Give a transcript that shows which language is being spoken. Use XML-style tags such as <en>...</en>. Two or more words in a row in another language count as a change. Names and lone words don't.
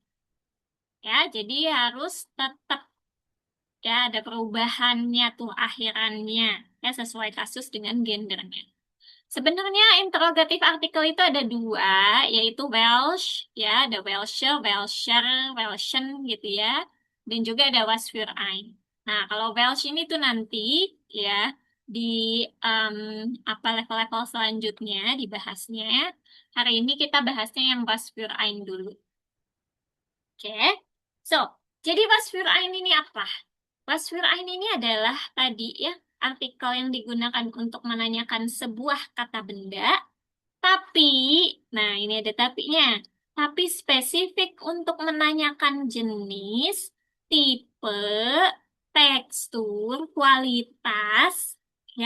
<id>Ya, jadi harus tetap ya ada perubahannya tuh akhirannya ya sesuai kasus dengan gendernya. Sebenarnya interrogatif artikel itu ada dua, yaitu Welsh ya, ada</id> <de>Welsher, Welsher, Welschen</de> <id>gitu ya, dan juga ada</id> <de>was für ein.</de> <id>Nah, kalau Welsh ini tuh nanti ya di em, apa level-level selanjutnya dibahasnya. Hari ini kita bahasnya yang</id> <de>was für ein</de> <id>dulu. Oke, so, jadi</id> <de>was für ein</de> <id>ini apa?</id> <de>Was für ein</de> <id>ini adalah tadi ya, artikel yang digunakan untuk menanyakan sebuah kata benda, tapi, nah ini ada tapinya, tapi spesifik untuk menanyakan jenis, tipe, tekstur, kualitas, ya.</id>